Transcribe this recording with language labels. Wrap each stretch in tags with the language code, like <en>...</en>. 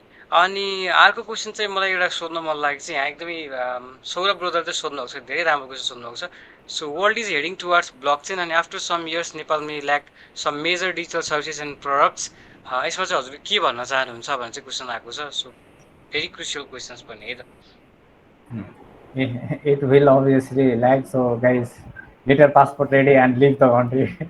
<ne>अनि अर्को क्वेसन चाहिँ मलाई एउटा सोध्न मन लागेको चाहिँ यहाँ एकदमै सौरभ ब्रोदर चाहिँ सोध्नुभएको छ, धेरै राम्रो क्वेसन सोध्नुभएको छ।</ne> <en>So world is heading towards blockchain and after some years Nepal may lack some major digital services and products.</en> <ne>यसमा चाहिँ हजुरले के भन्न चाहनुहुन्छ भन्ने चाहिँ क्वेसन आएको छ।</ne> <en>So very crucial questions पनि है त। It will obviously lag, so guys, get your passport ready and leave the country.</en>